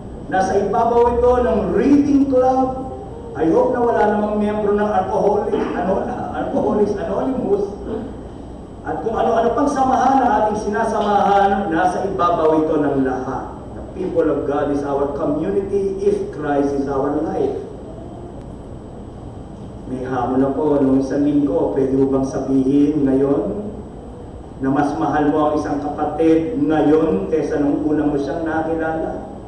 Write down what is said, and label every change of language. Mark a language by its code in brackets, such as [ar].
[tl] Nasa ibabaw ito ng Reading Club. [en] I hope [tl] na wala namang miyembro ng Alcoholics Anonymous. At kung ano-ano pang samahan na ating sinasamahan, nasa ibabaw ito ng lahat. [en] The people of God is our community if Christ is our life. [tl] May hamon ako nung isang linggo, pwede mo bang sabihin ngayon na mas mahal mo ang isang kapatid ngayon kaysa nung una mo siyang nakilala?